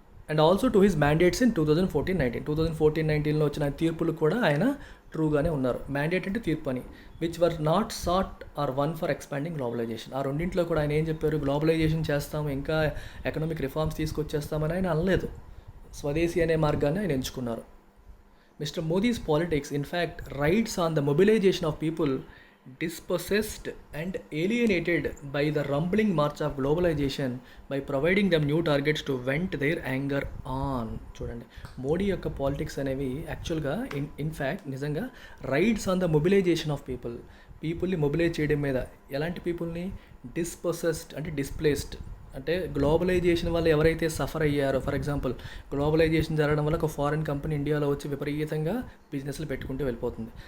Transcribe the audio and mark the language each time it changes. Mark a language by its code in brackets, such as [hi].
[en] and also to his mandates in 2014-19 [te] వచ్చిన తీర్పులు కూడా ఆయన ట్రూగానే ఉన్నారు. మ్యాండేట్ అంటే తీర్పు అని, [en] Which were not sought or won for expanding globalisation. [te] ఆ రెండింటిలో కూడా ఆయన ఏం చెప్పారు, గ్లోబలైజేషన్ చేస్తాము, ఇంకా ఎకనామిక్ రిఫార్మ్స్ తీసుకొచ్చేస్తామని ఆయన అనలేదు. స్వదేశీ అనే మార్గాన్ని ఆయన ఎంచుకున్నారు. [en] Mr. Modi's politics, in fact, rides on the mobilization of people dispossessed and alienated by the rumbling march of globalization by providing them new targets to vent their anger on. [te] చూడండి, మోడీ యొక్క politics అనేవి యాక్చువల్గా in fact నిజంగా [en] rides on the mobilisation of పీపుల్ని [te] mobilise చేయడం మీద. ఎలాంటి పీపుల్ని, డిస్పొసెస్డ్ అంటే డిస్ప్లేస్డ్, అంటే గ్లోబలైజేషన్ వల్ల ఎవరైతే సఫర్ అయ్యారో, ఫర్ ఎగ్జాంపుల్ గ్లోబలైజేషన్ జరగడం వల్ల ఒక ఫారిన్ కంపెనీ ఇండియాలో వచ్చి విపరీతంగా బిజినెస్లు పెట్టుకుంటూ వెళ్ళిపోతుంది.